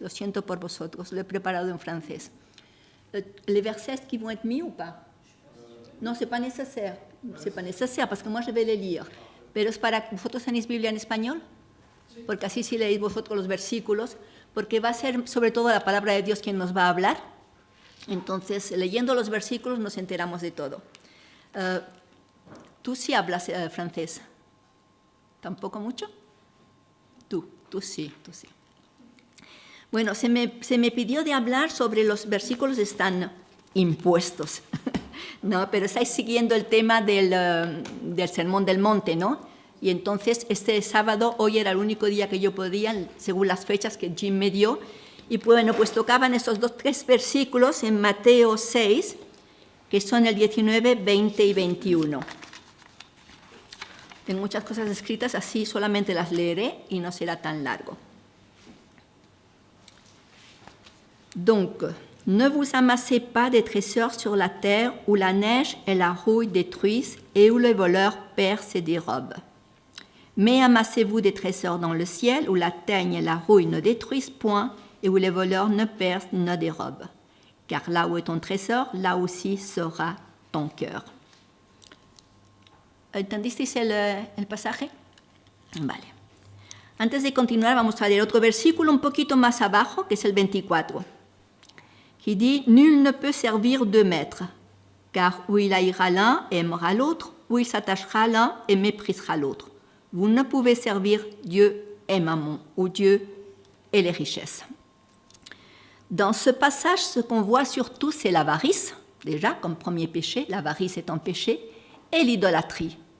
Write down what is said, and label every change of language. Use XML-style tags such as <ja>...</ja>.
<es>Lo siento por vosotros, lo he preparado en francés.</es> <fr>Les versets qui vont être mis ou pas? Non, c'est pas nécessaire. C'est pas nécessaire parce que moi je vais les lire.</fr> <es>Pero es para que vosotros tenéis Biblia en español, porque así sí leéis vosotros los versículos, porque va a ser sobre todo la palabra de Dios quien nos va a hablar. Entonces, leyendo los versículos nos enteramos de todo. ¿Tú sí hablas francés? ¿Tampoco mucho? Tú sí. Bueno, se me pidió de hablar sobre los versículos están impuestos, ¿no? Pero estáis siguiendo el tema del Sermón del Monte, ¿no? Y entonces este sábado, hoy era el único día que yo podía, según las fechas que Jim me dio, y bueno, pues tocaban estos tres versículos en Mateo 6, que son el 19, 20 y 21. Tengo muchas cosas escritas, así solamente las leeré y no será tan largo.</es> <fr>Donc, ne vous amassez pas des trésors sur la terre où la neige et la rouille détruisent et où les voleurs percent et dérobent. Mais amassez-vous des trésors dans le ciel où la teigne et la rouille ne détruisent point et où les voleurs ne percent ni ne dérobent. Car là où est ton trésor, là aussi sera ton cœur.</fr> <es>¿Entendisteis el pasaje? Vale. Antes de continuar, vamos a leer otro versículo un poquito más abajo, que es el 24,</es> <fr>qui dit « Nul ne peut servir deux maîtres, car ou il haïra l'un et aimera l'autre, ou il s'attachera à l'un et méprisera l'autre. Vous ne pouvez servir Dieu et Mammon, ou Dieu et les richesses. » Dans ce passage, ce qu'on voit surtout, c'est l'avarice, déjà, comme premier péché, l'avarice est un péché, et l'idolâtrie.</fr>